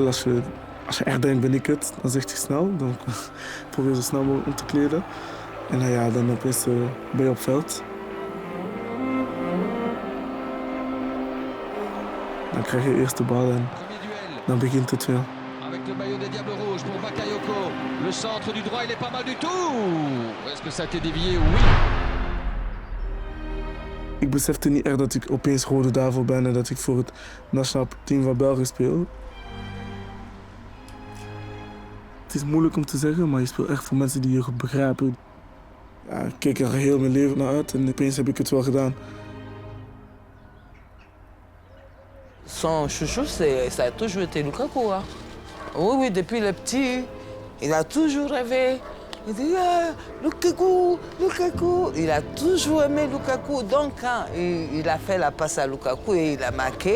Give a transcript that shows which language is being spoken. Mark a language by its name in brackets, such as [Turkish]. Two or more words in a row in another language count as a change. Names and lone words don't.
[Dutch] Als je echt denkt ben ik het, dan zegt hij snel. Dan probeer je zo snel mogelijk om te kleden. En dan opeens ben je op veld. Dan krijg je eerst de bal en dan begint het weer. [French] Avec le maillot des Diables Rouges pour Bakayoko. Le centre du droit, il est pas mal du tout. Est-ce que ça a été dévié? Oui. [Dutch] Ik besefte niet echt dat ik opeens Rode Duivel ben en dat ik voor het nationaal team van België speel. Het is moeilijk om te zeggen, maar je speelt echt voor mensen die je begrijpen. Ja, ik keek er heel mijn leven naar uit en opeens heb ik het wel gedaan. [French] Son chouchou, ça a toujours été Lukaku. Hein. Oui, depuis le petit, il a toujours rêvé. Il dit Lukaku, Lukaku. Il a toujours aimé Lukaku. Donc, quand il a fait la passe à Lukaku et il a marqué.